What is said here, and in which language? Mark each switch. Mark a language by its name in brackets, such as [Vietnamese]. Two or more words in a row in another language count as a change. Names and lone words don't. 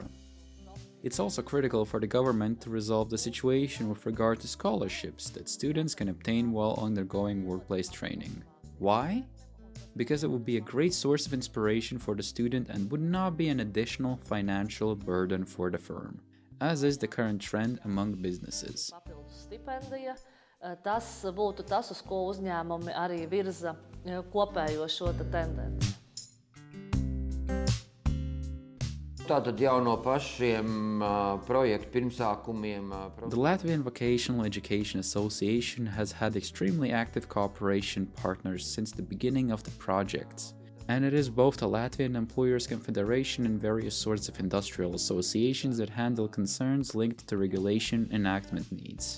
[English] It's also critical for the government to resolve the situation with regard to scholarships that students can obtain while undergoing workplace training. Why? Because it would be a great source of inspiration for the student and would not be an additional financial burden for the firm, as is the current trend among businesses. [Latvian] Papildus stipendija, tas būtu tas, uz ko uzņēmumi arī virza kopējo šo tendenci. Tātad jau no pašiem projektu pirmsākumiem. [English] The Latvian Vocational Education Association has had extremely active cooperation partners since the beginning of the projects. And it is both the Latvian Employers Confederation and various sorts of industrial associations that handle concerns linked to regulation enactment needs.